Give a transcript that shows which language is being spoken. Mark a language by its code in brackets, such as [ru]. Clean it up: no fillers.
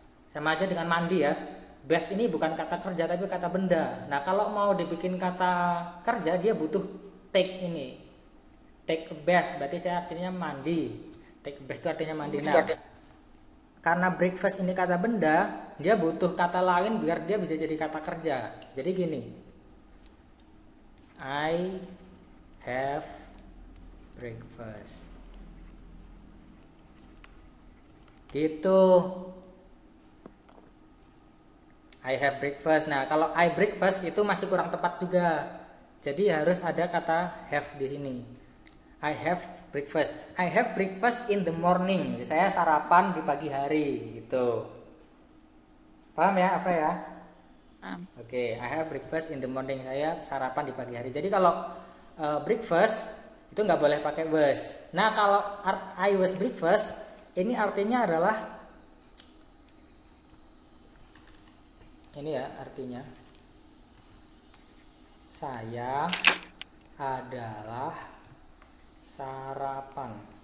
[id] Sama aja dengan mandi ya. Bath ini bukan kata kerja tapi kata benda. Nah, kalau mau dibikin kata kerja dia butuh take ini. [en] Take a bath [id] berarti saya artinya mandi. Take a bath itu artinya mandi. Nah, karena breakfast ini kata benda, dia butuh kata lain biar dia bisa jadi kata kerja. Jadi gini, [en] I have breakfast. [id] Gitu. [en] I have breakfast. [id] Nah, kalau I breakfast itu masih kurang tepat juga. Jadi harus ada kata have di sini. [en] I have breakfast. I have breakfast in the morning. [id] Saya sarapan di pagi hari gitu. Paham ya, Afra ya? [en] Oke, I have breakfast in the morning. [id] Saya sarapan di pagi hari. Jadi kalau breakfast itu nggak boleh pakai was. Nah, kalau [en] I was breakfast [id] ini artinya adalah ini ya artinya saya adalah sarapan.